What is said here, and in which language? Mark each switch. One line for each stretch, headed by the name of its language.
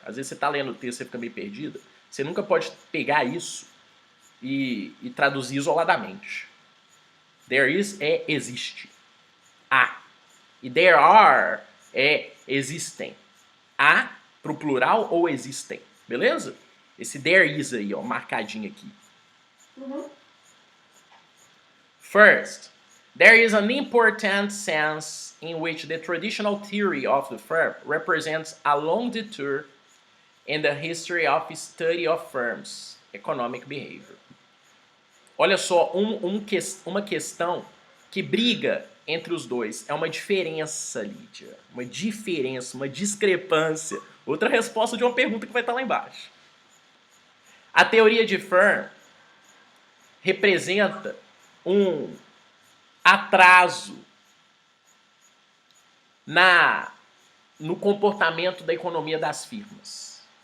Portuguese: Às vezes você está lendo o texto e você fica meio perdido. Você nunca pode pegar isso e traduzir isoladamente.
English: There is
Portuguese: é existe. E
English: there are
Portuguese: é existem. Pro plural ou existem. Beleza? Esse
English: there is
Portuguese: aí, ó, marcadinho aqui. Uhum.
English: First, there is an important sense in which the traditional theory of the firm represents a long detour in the history of study of firms' economic behavior.
Portuguese: Olha só, uma questão que briga entre os dois. É uma diferença, Lídia. Uma diferença, uma discrepância. Outra resposta de uma pergunta que vai estar lá embaixo. A teoria de Firm representa um atraso no comportamento da economia das firmas.